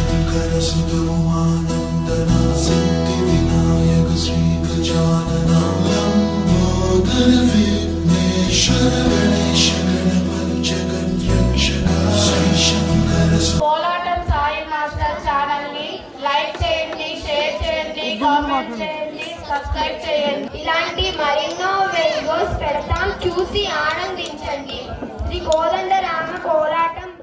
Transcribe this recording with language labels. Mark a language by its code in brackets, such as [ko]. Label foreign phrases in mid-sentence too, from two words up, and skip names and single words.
[sa] शंकर सुत उमानंदना सिद्धि विनायक श्री गजानना लंबोदर विघ्नेश्वर गणेश गणपति जगन्यक्षक श्री शंकर [te] కోలాటం సాయి మాస్టర్ ఛానల్ ని లైక్ చేయండి, షేర్ చేయండి, కామెంట్ చేయండి, సబ్స్క్రైబ్ చేయండి. ఇలాంటి మరెన్నో వీడియోస్ పెడతాం, చూసి ఆనందించండి. శ్రీ కోదండరామ కోలాటం